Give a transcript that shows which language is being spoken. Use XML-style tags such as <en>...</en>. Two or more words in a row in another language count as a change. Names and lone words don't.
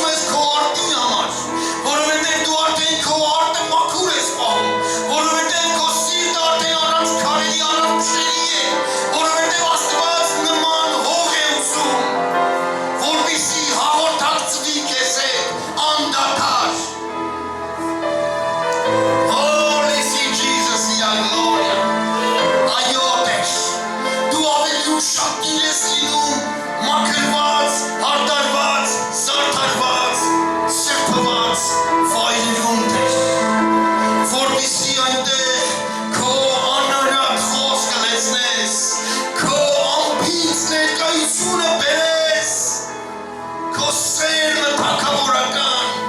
<hy>ես քո արտի համար, որովհետև դու արդեն քո արտը մաքուր ես պահում, որովհետև քո սիրտը արդեն առանց քարերի, առանց փշերի է, որովհետև Աստված նման հող է ուզում, որպեսզի հաղորդակցվի քեզ հետ անդադար։</hy> <en>Oh, let's see Jesus in our glory.</en> <hy>Այո, Տեր, դու ավելի ուշադիր ես լինում, մաքրված, հարդարված, զարդարված, սրբված վայրերում, Տեր, որպեսզի այնտեղ քո անարատ խոսքը լեցնես, քո ամփից ներկայությունը բերես, քո սերմը թագավորական։</hy>